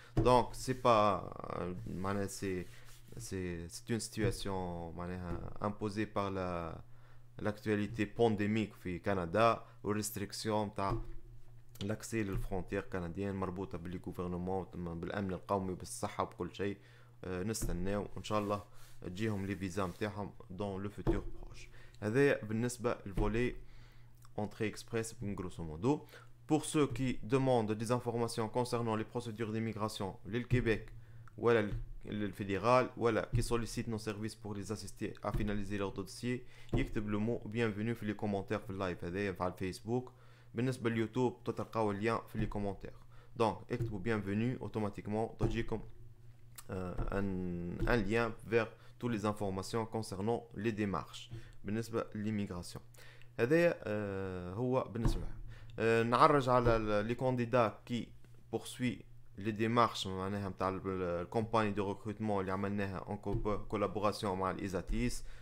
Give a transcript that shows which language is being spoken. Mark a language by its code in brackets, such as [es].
[ar] دونك سي با معناها [fr] c'est une situation [ar] معناها [fr] imposée par l'actualité pandémique [ar] في كندا والريستريكسيون تاع لاكسي للفرونتير كنديين مربوطه باللي غوفرنمون بالامن القومي وبالصحه وبكل شيء. نستناو ان شاء الله تجيهم لي فيزا نتاعهم دون لو فوتور بروش. هذايا بالنسبه للفولي [fr] entrée express grosso modo. Pour ceux qui demandent des informations concernant les procédures d'immigration le Québec ou le fédéral ou qui sollicitent nos services pour les assister à finaliser leur dossier, [ar] يكتب [fr] le mot bienvenue في les commentaires [ar] في اللايف هذايا على الفيسبوك. بالنسبه لليوتيوب تلقاو اللين في لي كومونتير. دونك اكتبوا bienvenue اوتوماتيكمون تجيكم [fr] un lien vers toutes les informations concernant les démarches [ar] بالنسبه للإيميغراسيون. هذايا هو بالنسبه نعرج على لي كانديدا كي poursuit les démarches معناها نتاع الكومباني دو ريكروتمون اللي عملناها [fr] en collaboration [ar] مع الإيزاتيس.